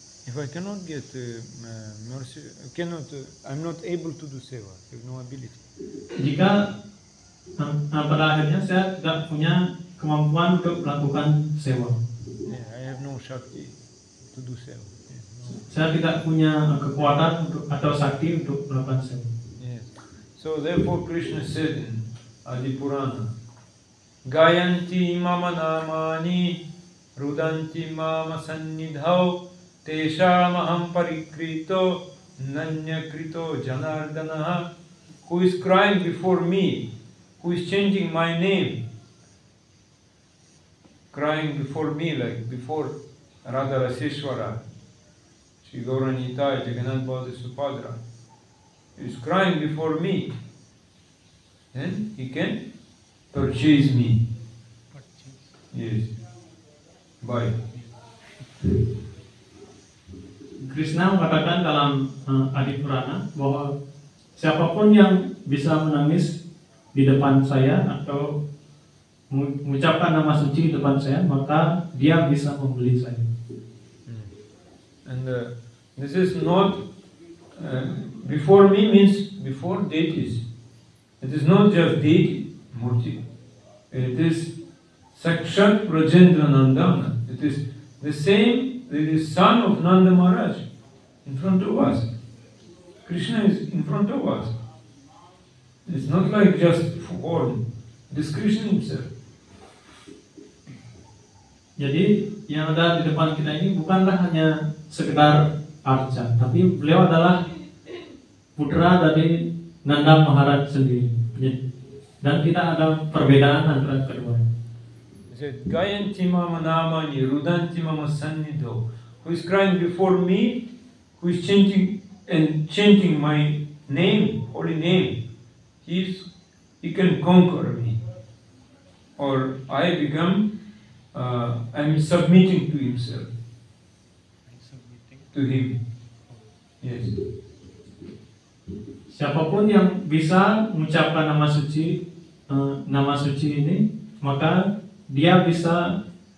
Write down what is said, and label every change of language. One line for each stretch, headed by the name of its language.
English: If I cannot get mercy, I'm not able to do seva. I have no ability.
Indonesian: Jika pada akhirnya saya tidak punya kemampuan untuk melakukan sewa.
English: Yeah, I have no shakti to do so.
Indonesian: Saya tidak punya kekuatan untuk atau sakti untuk melakukan sewa.
English: Yes. So therefore Krishna said in Adi Purana,
Sanskrit: Gayanti mama namani rudanti mama sannidhau tesham aham parikrito nanyakrito janardanaha.
English: Who is crying before me, who is changing my name, crying before me like before Radha Raseshwara, Shri Gauranita, Jagannath Baladev Subhadra, he is crying before me, then he can purchase me. Yes. Bye.
Indonesian: Krishna mengatakan dalam Adi Purana bahwa siapapun yang bisa menangis di depan saya atau mengucapkan nama suci di depan saya, maka dia bisa membeli saya.
English: And this is not before me means before deities. It is not just deity murti. It is Sakshat Rajendra Nandana. It is the same. It is son of Nanda Maharaj in front of us. Krishna is in front of us. It's not like just form. It is Krishna himself.
Indonesian: Jadi yang ada di depan kita ini bukanlah hanya sekedar arca, tapi beliau adalah putra dari Nanda Maharaj sendiri. Dan kita ada perbedaan antara keduanya.
English: He said,
Sanskrit: Gayanti mama namani rudanti mama sannidho.
English: Who is crying before me, who is chanting my name, holy name, he can conquer me. Or I become, I'm submitting to himself, to him. Yes.
Indonesian: Siapapun yang bisa mengucapkan nama suci ini, maka dia bisa